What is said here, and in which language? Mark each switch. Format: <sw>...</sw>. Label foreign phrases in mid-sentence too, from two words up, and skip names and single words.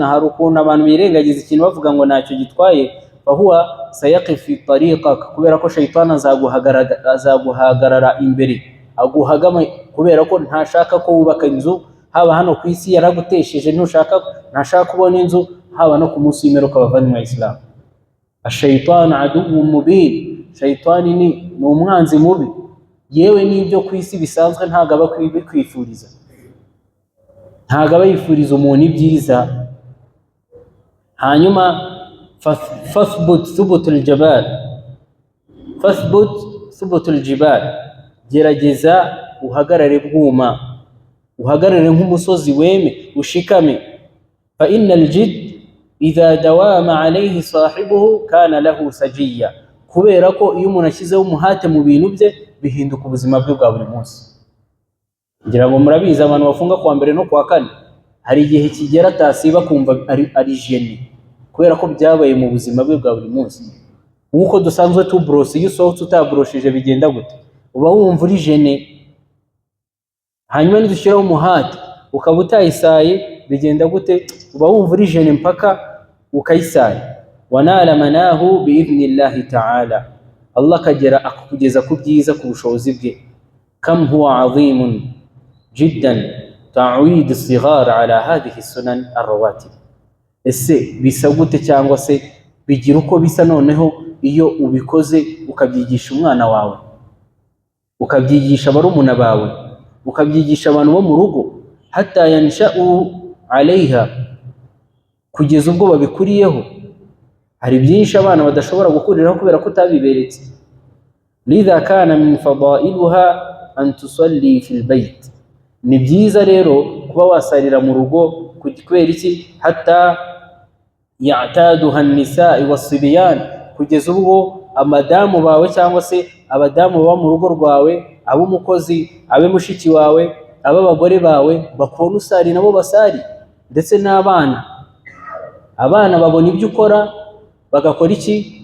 <rw>Hari ukuntu abantu birengagiza ikintu bavuga ngo ntacyo gitwaye,</rw> <ar>فهو سيقف في طريقك,</ar> <rw>kubera ko shaytan azaguhagarara imbere aguhagama, kubera ko ntashaka ko wubaka inzu haba hano ku isi yaragutesheje, ntashaka kubona inzu haba no ku munsi w'imperuka. Bavandimwe Islam,</rw> <ar>الشيطان عدو مبين,</ar> <rw>shaytani ni umwanzi mubi, yewe n'ibyo ku isi bisanzwe ntago aba kwifuriza, ntago aba yifuriza umuntu ibyiza. Hanyuma</rw> <ar>فاثبت ثبوت الجبال,</ar> <rw>gerageza uhagarare bwuma, uhagarare nk'umusozi weme ushikame.</rw> <ar>فإن الجد إذا داوم عليه صاحبه كان له سجية,</ar> <rw>kubera ko iyo umuntu ashyizeho umuhate mu bintu bye bihinduka ubuzima bwe bwa buri munsi. Ngira ngo murabizi abantu bafunga kwa mbere no kwa kane, hari igihe kigera atasiba kumva ari jeni, kubera ko byabaye mu buzima bwe bwa buri munsi. Nkuko dusanzwe tubrose, iyo usohotse utabroshije bigenda gute? Uba wumva uri jene. hanyuma nidushyiraho umuhati ukaba utayisaye bigenda gute? uba wumva uri jene mpaka ukayisaye.</rw> <ar>ونال مناه بإذن الله تعالى,</ar> <rw>Allah akagera akakugeza ku byiza ku bushobozi bwe.</rw> <ar>كم هو عظيم جدا تعويد الصغار على هذه سنن الرواتب,</ar> <rw>ese bisa gute cyangwa se bigira uko bisa noneho iyo ubikoze ukabyigisha umwana wawe, ukabyigisha barumuna bawe, ukabyigisha abantu bo mu rugo,</rw> <ar>حتى ينشأ عليها,</ar> <rw>kugeza ubwo babikuriyeho. hari byinshi abana badashobora gukuriraho kubera ko utabiberetse.</rw> <ar>لذا كان من فضائلها أن تصلي في البيت,</ar> <rw>ni byiza rero kuba wasarira mu rugo. kubera iki?</rw> <ar>حتى يعتادها النساء والصبيان,</ar> <rw>kugeza ubwo amadamu bawe cyangwa se abadamu baba mu rugo rwawe, ab'umukozi, abe mushiki wawe, ab'abagore bawe bakubona usari nabo basari, ndetse n'abana. abana babona ibyo ukora bagakora iki?</rw>